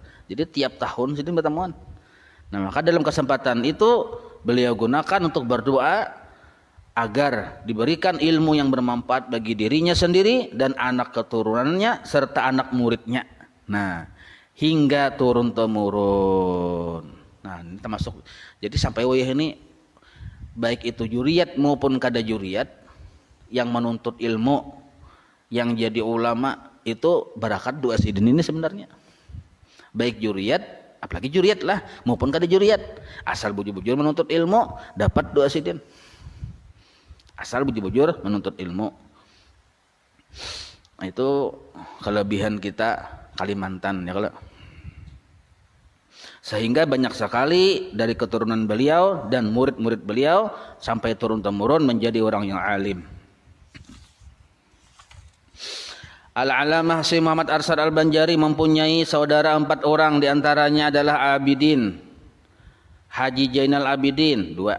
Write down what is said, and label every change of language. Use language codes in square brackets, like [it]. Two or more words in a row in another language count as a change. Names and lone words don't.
[id] Jadi tiap tahun Sidin bertemuan. Nah maka dalam kesempatan itu beliau gunakan untuk berdoa agar diberikan ilmu yang bermanfaat bagi dirinya sendiri dan anak keturunannya serta anak muridnya. Nah hingga turun temurun. Nah ini termasuk. Jadi sampai wayah ini baik itu juriyat maupun kada juriyat yang menuntut ilmu, yang jadi ulama itu barakat doa Sidin ini sebenarnya. Baik juriyat, apalagi juriyat lah maupun kada juriyat, asal bujur-bujur menuntut ilmu dapat doa Sidin. Asal bujur-bujur menuntut ilmu. Nah, itu kelebihan kita Kalimantan ya kalau. Sehingga banyak sekali dari keturunan beliau dan murid-murid beliau sampai turun-temurun menjadi orang yang alim. Al-Alamah Syekh Muhammad Arsyad Al-Banjari mempunyai saudara 4 orang, diantaranya adalah Abidin, Haji Zainal Abidin, 2.